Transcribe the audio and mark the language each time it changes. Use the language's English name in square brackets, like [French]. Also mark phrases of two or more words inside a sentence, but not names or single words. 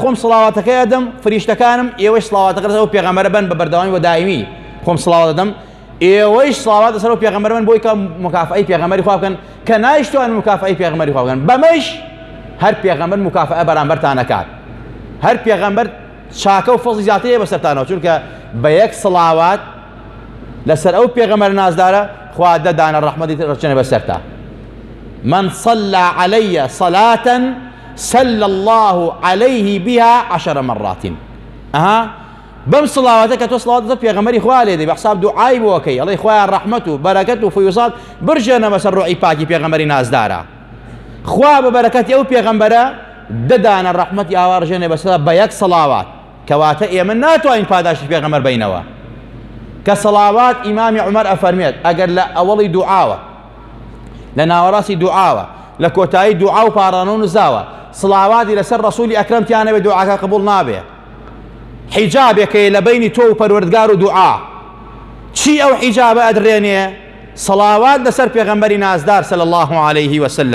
[Central Kurdish] خۆم سڵاواتەکە ئەدەم فریشتەکانم ئێوەش سڵاواتەکە لەسەر پێغەمبەرە بن بە بەردەوامی و دائیمی خۆم سڵاوات دەدەم ئێوەش سڵاوات لەسەر پێغەمبەر بن بۆی کە مکافئەی پێغەمبەری خوا بکەن کە نایشتوان مکافئەی پێغەمبەری خوا بکەن بەمەش هەر پێغەمبەر مکافئە بەرامبەرتان نەکات هەر پێغەمبەر چاکە و فەزڵی زیاتر هەیە بەسەرتانەوە چونکە بە یەک سڵاوات لەسەر ئەو پێغەمبەر نازدارە خوا دەدانە ڕەحمەتی ڕچێنە بەسەرتا. [Arabic] من صلى علي صلاة صلى الله عليه بها 10 مرات. [Central Kurdish] بم صلواتك تو صلوات پێغەمبەری خوا لێ دەی بە حساب دوعای بۆکەی ئەڵێ خوایان ڕەحمەت و بەرەکەت و فیوزات برژێنە بەسەر ڕوعی پاکی پێغەمبەری نازدارە خوا بە بەرەکەتی ئەو پێغەمبەرە دەدانە ڕەحمەتی ئاوا ڕژێنێ بەسەر بە یەک سڵاوات کەواتە ئێمە ناتوانین پاداشتی پێغەمبەر بینەوە کە سڵاوات ئیمامی عومەر ئەفەرمێت ئەگەر لە ئەوەڵی دوعاوە لە ناوەڕاستی دوعاوە لە کۆتایی دوعا و پاڕانە و نزاوە سڵاواتی لەسەر ڕەسوولی ئەکرەم تیانەوێت دوعاکە قبوڵ نابێ حیجابێکەیە لە بینی تۆ و پەروەردگار و دوعا چی ئەو حیجابە ئەدرێنێ سڵاوات لەسەر پێغەمبەری نازدار [Arabic] صلی الله عليه وسلم.